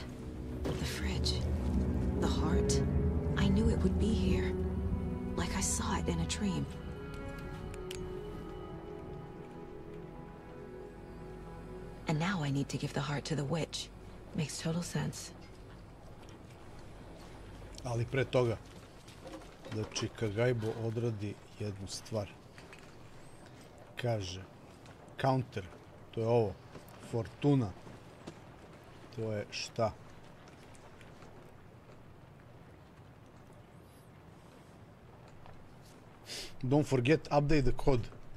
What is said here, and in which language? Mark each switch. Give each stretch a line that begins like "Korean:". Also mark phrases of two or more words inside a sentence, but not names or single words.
English: The fridge. The heart. I knew it would be here. Like I saw it in a dream. And now I need to give the heart to the witch. Makes total sense.
Serbian: Ali pre toga, da čika Gajbo odradi jednu stvar. Kaže, counter, to je ovo, fortuna, to je šta?
English: Don't forget, update the code.